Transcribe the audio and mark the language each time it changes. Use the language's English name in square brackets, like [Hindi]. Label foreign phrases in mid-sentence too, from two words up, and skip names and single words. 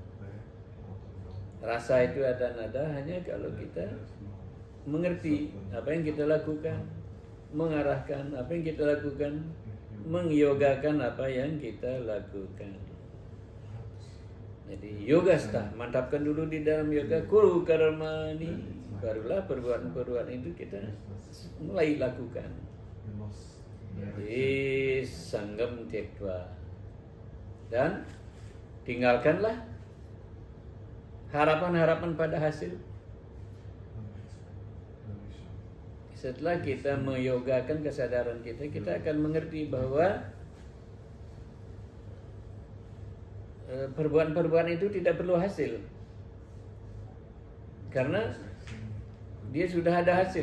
[Indonesian] Rasa itu ada nada hanya kalau kita mengerti apa yang kita lakukan, mengarahkan apa yang kita lakukan, mengyogakan apa yang kita lakukan. Jadi yogastha, mantapkan dulu di dalam yoga, [Sanskrit] कुरु कर्माणि. [Indonesian] Barulah perbuatan-perbuatan itu kita mulai lakukan. Jadi [Sanskrit] सङ्गं त्यक्त्वा, [Indonesian] dan tinggalkanlah harapan-harapan pada hasil. Setelah kita meyogakan kesadaran kita, kita akan mengerti bahwa perbuatan-perbuatan itu tidak perlu hasil, karena dia sudah ada hasil.